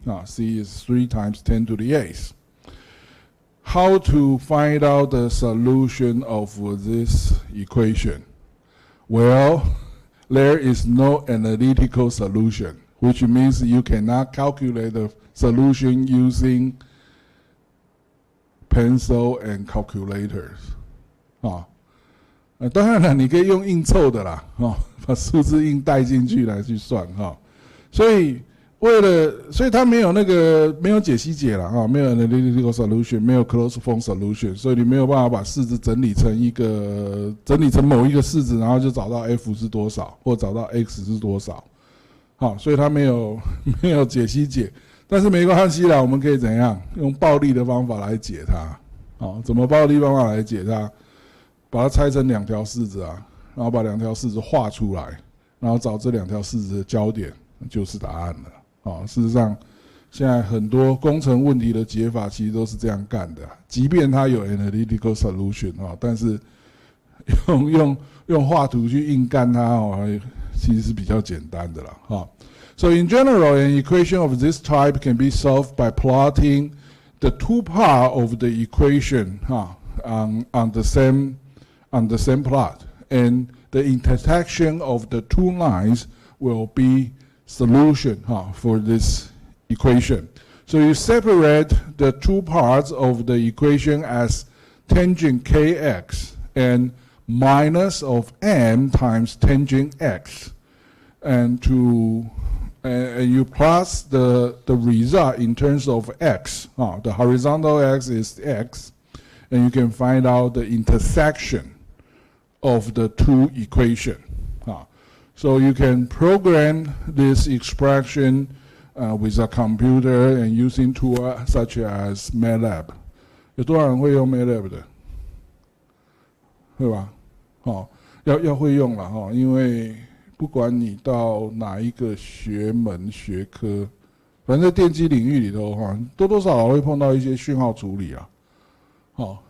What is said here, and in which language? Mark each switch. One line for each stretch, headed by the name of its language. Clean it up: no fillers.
English: Now, c is 3 times 10 to the 8th. How to find out the solution of this equation? Well, there is no analytical solution, which means you cannot calculate the solution using pencil and calculators.
Chinese: 当然了，你可以用硬凑的啦，把数字硬带进去来去算哈。所以所以它没有解析解了啊，没有
English: analytical solution，
Chinese: 没有
English: closed form solution，
Chinese: 所以你没有办法把式子整理成某一个式子，然后就找到 f 是多少，或找到 x 是多少。好，所以它没有解析解，但是没关系啦，我们可以怎样用暴力的方法来解它？好，怎么暴力方法来解它？把它拆成2条式子啊，然后把2条式子画出来，然后找这2条式子的交点，就是答案了。事实上，现在很多工程问题的解法其实都是这样干的，即便它有
English: analytical solution
Chinese: 但是用画图去硬干它其实是比较简单的啦。
English: So in general, an equation of this type can be solved by plotting the two parts of the equation on the same plot, and the intersection of the two lines will be solution for this equation. So you separate the two parts of the equation as tangent kx and minus of m times tangent x, and you plus the result in terms of x. The horizontal x is x, and you can find out the intersection of the two equations. So you can program this expression with a computer and using tools such as MATLAB.
Chinese: 有多少人会用 MATLAB 的？会吧？要会用了因为不管你到哪一个学门学科，反正在电机领域里头多多少少会碰到一些讯号处理啊。